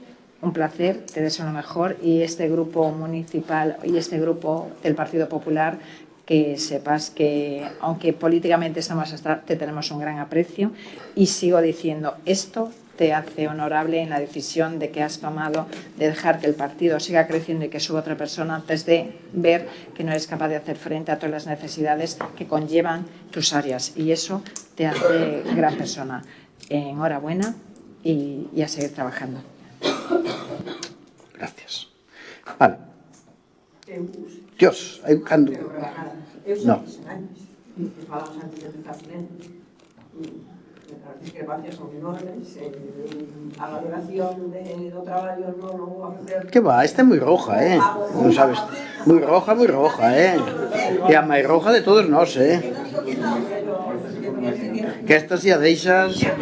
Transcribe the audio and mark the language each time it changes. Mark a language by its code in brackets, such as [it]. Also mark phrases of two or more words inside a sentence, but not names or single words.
[es] Un placer, te deseo lo mejor, y este grupo municipal y este grupo del Partido Popular, que sepas que aunque políticamente te tenemos un gran aprecio, y sigo diciendo, esto te hace honorable en la decisión de que has tomado de dejar que el partido siga creciendo y que suba otra persona antes de ver que no eres capaz de hacer frente a todas las necesidades que conllevan tus áreas, y eso te hace gran persona. Enhorabuena y a seguir trabajando. Gracias. Vale. Dios, [gl] hai cando... No. Falamos antes de empezar as discrepancias son enormes, a valoración do traballo non vou a facer... Que va, esta é moi roja, non sabes? Moi roja, e a máis roja de todos nós, que esta se a deixas...